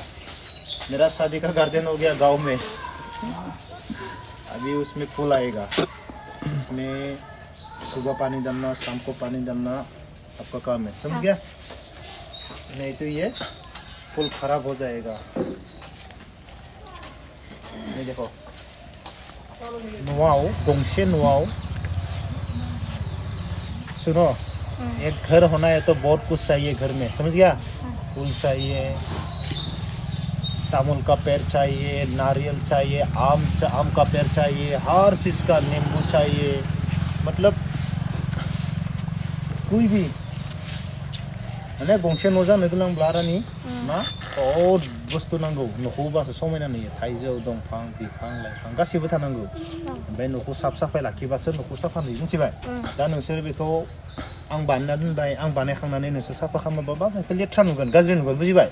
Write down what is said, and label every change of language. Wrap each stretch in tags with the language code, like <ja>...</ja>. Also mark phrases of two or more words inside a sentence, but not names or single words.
<hi>मेरा शादी का गार्डन हो गया गांव में। अभी उसमें फूल आएगा, इसमें सुबह पानी डालना, शाम को पानी डालना आपका काम है, समझ गया? नहीं तो ये फूल खराब हो जाएगा। ये देखो</hi> <brx>न'आव गंसे न'आव</brx> <hi>सुनो, एक घर होना है तो बहुत कुछ चाहिए घर में, समझ गया? फूल चाहिए, तामुल का पेड़ चाहिए, नारियल चाहिए, आम का पेड़ चाहिए, हर चीज़ का, नींबू चाहिए, मतलब कोई भी माने</hi> <brx>गंसे न' जानो गोनांब्ला आरानि मा बहुत बुस्थु नांगौ। न'खौ बासो समायना नुयो, थाइजौ दंफां, बिफां लाइफां गासिबो थानांगौ। ओमफ्राय न'खौ साफाय लाखिबासो न'खौ साफा नुयो, मिथिबाय? दा नोंसोर बेखौ आं बानायना दोनबाय, आं बानायखांनानै नोंसोर साफा खालामाबा बेखौ लेथ्रा नुगोन, गाज्रि नुगोन, बुजिबाय?</brx>